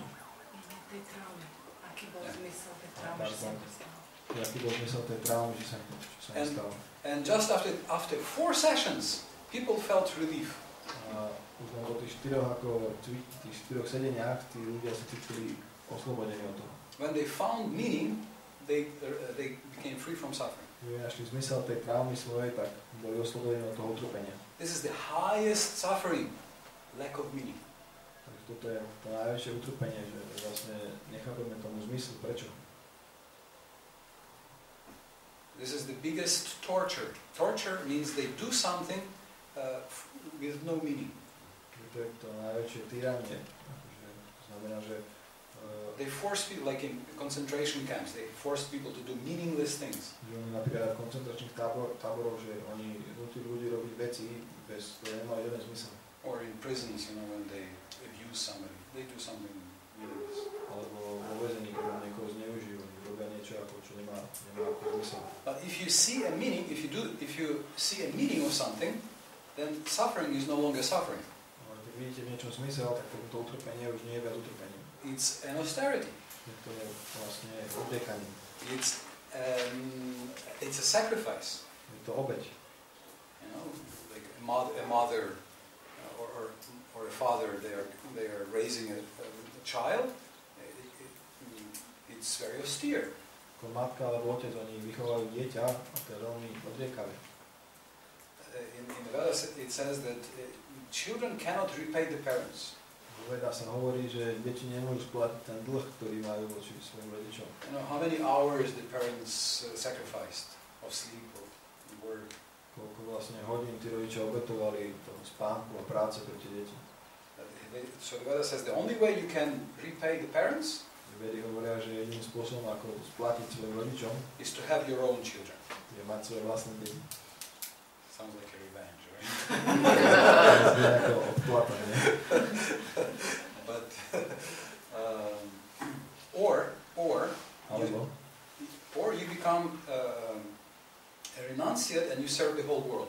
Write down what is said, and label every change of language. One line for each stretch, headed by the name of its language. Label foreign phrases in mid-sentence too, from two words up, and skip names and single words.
Slovak: Tej traumy. Aký bol zmysel tej traumy, že sa nestalo? Aký bol zmysel tej traumy, že sa nestalo.
English: And just after 4 sessions, people felt relief.
Slovak: Už len po tých 4 sedeniach tí ľudia sa cítili oslobodení od toho.
English: When they found meaning, they became free from suffering.
Slovak: Keď našli zmysel tej traumy svojej, tak boli oslobodení od toho utrpenia.
English: This is the highest suffering, lack of meaning.
Slovak: Takže toto je to najväčšie utrpenie, že vlastne nechápeme tomu zmysel, prečo.
English: This is the biggest torture. Torture means they do something with no meaning.
Slovak: To je to najväčšie týranie. To znamená, že
English: they force people, like in concentration camps, they force people to do meaningless things.
Slovak: Že oni napríklad v koncentračných táboroch, že oni nutili ľudí robiť veci, bez ktoré nemajú žiaden zmysel.
English: Or in prisons, when they abuse somebody, they do something meaningless.
Slovak: Alebo vo väzení, keď niekoho zneužijú, oni robia niečo, čo nemá ako zmysel.
English: But if you see a meaning, if you see a meaning of something, then suffering is no longer suffering.
Slovak: Ale keď vidíte v niečom zmysel, tak to utrpenie už nie je viac utrpením.
English: It's an austerity.
Slovak: To je vlastne odekanie.
English: It's a sacrifice.
Slovak: Je to obeť.
English: Like a mother or a father, they are raising a child. It's very austere.
Slovak: Ako matka alebo otec, oni vychovajú dieťa a to je veľmi odriekavé.
English: In the Vedas it says that children cannot repay the parents.
Slovak: V Vedách sa hovorí, že deti nemôžu splatiť ten dlh, ktorý majú voči svojim rodičom.
English: How many hours the parents sacrificed of sleep or work?
Slovak: Koľko vlastne hodín tí rodičia obetovali toho spánku a práce pre tie deti.
English: So the Veda says the only way you can repay the parents
Slovak: Vedy hovoria, že jediným spôsobom, ako splatiť svojim rodičom,
English: is to have your own children.
Slovak: Je mať svoje vlastné deti.
English: Sounds like a revenge, right?
Slovak: Ako odplata, nie?
English: But or you become a renunciate and you serve the whole world.